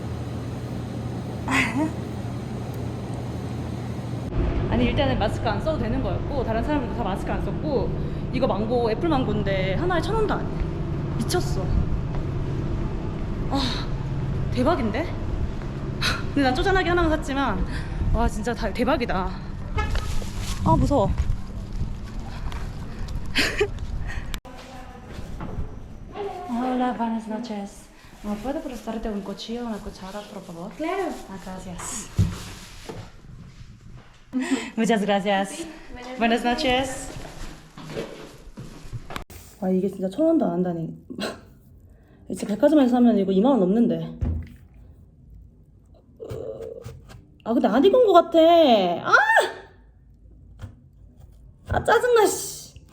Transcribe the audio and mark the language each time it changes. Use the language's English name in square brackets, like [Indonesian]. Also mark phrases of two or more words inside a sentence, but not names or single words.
[Korean] 아니 일단은 마스크 안 써도 되는 거였고 다른 사람들도 다 마스크 안 썼고 이거 망고 애플 망고인데 하나에 1,000원도 안 해. 미쳤어. 대박인데? 근데 난 쪼잔하게 하나만 샀지만 와 진짜 대박이다. 무서워. [Spanish] Hola, buenas noches. ¿Me puede prestarte un cuchillo, una cuchara, por favor? Claro. Gracias. Muchas gracias. Buenas noches. [Korean] 이게 진짜 1,000원도 안 한다니. 진짜 백화점에서 사면 이거 2만 원 넘는데. 근데 안 익은 거 같아. 짜증나 씨.